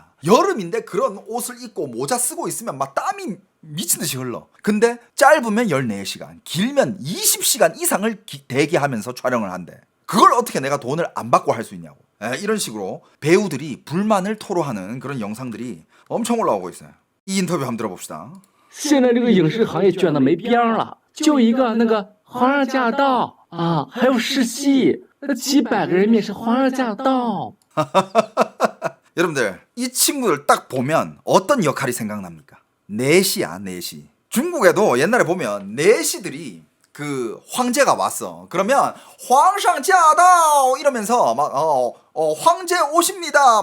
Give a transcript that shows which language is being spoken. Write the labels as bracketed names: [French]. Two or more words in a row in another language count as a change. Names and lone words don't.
[Korean] 여름인데 그런 옷을 입고 모자 쓰고 있으면 막 땀이 미친 듯이 흘러. 근데 짧으면 14시간, 길면 20시간 이상을 대기하면서 촬영을 한대. 그걸 어떻게 내가 돈을 안 받고 할 수 있냐고. 이런 식으로 배우들이 불만을 토로하는 그런 영상들이 엄청 올라오고 있어요. 이 인터뷰 한번 들어봅시다. [Chinese] 现在这个影视行业卷得没边儿了，就一个那个《皇上驾到》啊，还有试戏，那几百个人面试《皇上驾到》。 [Korean] 여러분들 이 친구들 딱 보면 어떤 역할이 생각납니까? 내시야, 내시. 중국에도 옛날에 보면 내시들이 그 황제가 왔어. 그러면 [Chinese] 皇上驾到 [Korean] 이러면서 막 황제 오십니다.